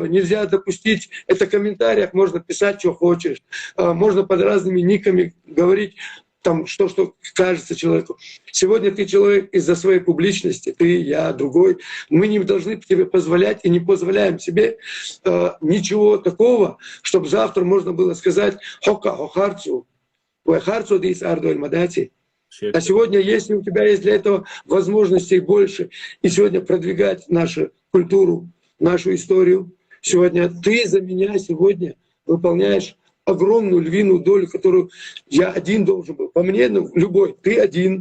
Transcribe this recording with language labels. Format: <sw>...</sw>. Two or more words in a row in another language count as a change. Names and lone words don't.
<ru>Нельзя допустить, это в комментариях можно писать, что хочешь, можно под разными никами говорить, там, что кажется человеку. Сегодня ты человек из-за своей публичности, ты, я, другой. Мы не должны тебе позволять и не позволяем себе ничего такого, чтобы завтра можно было сказать</ru> <ce>«Хока хохарцу, уэхарцу дис ардуэль мадати».</ce> <ru>А сегодня, если у тебя есть для этого возможностей больше, и сегодня продвигать нашу культуру, нашу историю, сегодня ты за меня сегодня выполняешь огромную львиную долю, которую я один должен был. По мне, ну, любой, ты один.</ru>